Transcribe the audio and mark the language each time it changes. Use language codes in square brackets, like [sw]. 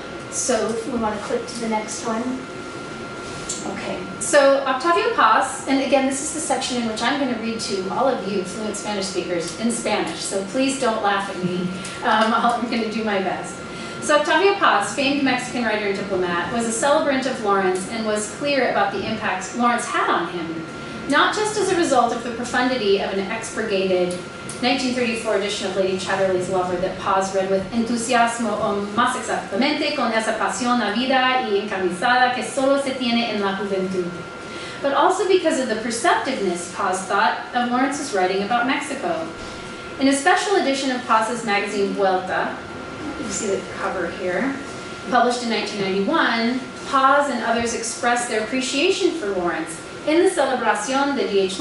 [en] So if we want to click to the next one. Okay, so Octavio Paz, and again, this is the section in which I'm going to read to all of you fluent Spanish speakers in Spanish, so please don't laugh at me. I'm going to do my best. So Octavio Paz, famed Mexican writer and diplomat, was a celebrant of Lawrence and was clear about the impacts Lawrence had on him, not just as a result of the profundity of an expurgated 1934 edition of Lady Chatterley's Lover that Paz read with [es] entusiasmo o más exactamente con esa pasión ávida y encarnizada que solo se tiene en la juventud. [en] But also because of the perceptiveness, Paz thought, of Lawrence's writing about Mexico. In a special edition of Paz's magazine Vuelta, you see the cover here, published in 1991, Paz and others expressed their appreciation for Lawrence in the Celebración de D.H.